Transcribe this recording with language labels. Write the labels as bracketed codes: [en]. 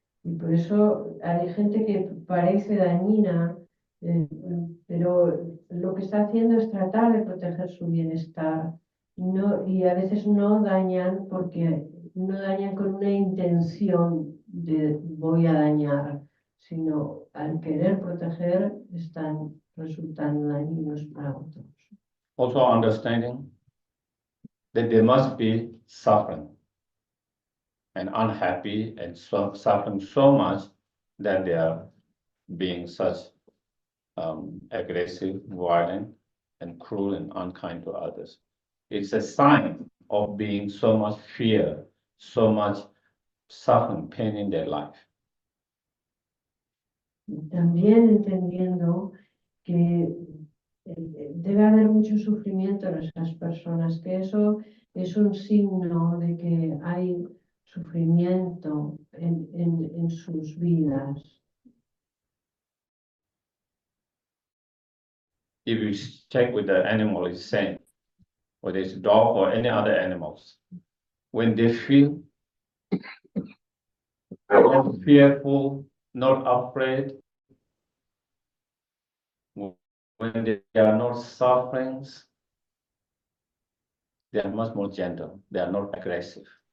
[es] Y por eso hay gente que parece dañina, pero lo que está haciendo es tratar de proteger su bienestar. Y a veces no dañan porque no dañan con una intención de voy a dañar, sino al querer proteger están resultando dañinos para otros. [en] Also understanding that there must be suffering and unhappy and suffering so much that they are being such aggressive, violent, and cruel and unkind to others. It's a sign of being so much fear, so much suffering, pain in their life. [es] También entendiendo que debe haber mucho sufrimiento en esas personas, que eso es un signo de que hay sufrimiento en sus vidas. [en] If you check with the animal, it's same, whether it's dog or any other animals, when they feel not fearful, not afraid, when they are not suffering, they are much more gentle. They are not aggressive.